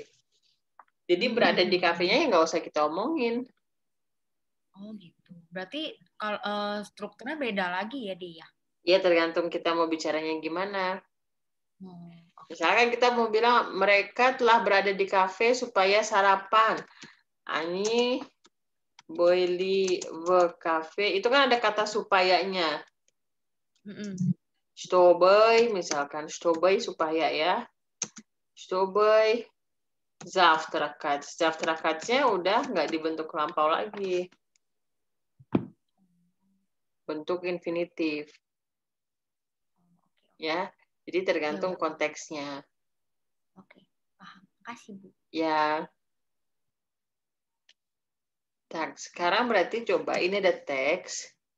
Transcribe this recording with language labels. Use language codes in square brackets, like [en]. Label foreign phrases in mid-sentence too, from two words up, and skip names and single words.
[id] Jadi berada di kafenya ya nggak usah kita omongin. Oh gitu. Berarti kalau strukturnya beda lagi ya dia? Ya tergantung kita mau bicaranya gimana. Misalkan kita mau bilang mereka telah berada di kafe supaya sarapan. [ru] Ani были в кафе. [id] Itu kan ada kata supayanya. [ru] Чтобы, misalkan, чтобы [id] supaya ya. [ru] Чтобы завтракать. [id] Завтракать-nya udah nggak dibentuk lampau lagi. bentuk infinitif. Ya, jadi tergantung Iya. konteksnya. Oke, paham. Makasih, Bu. Ya. Nah, sekarang berarti coba ini ada teks.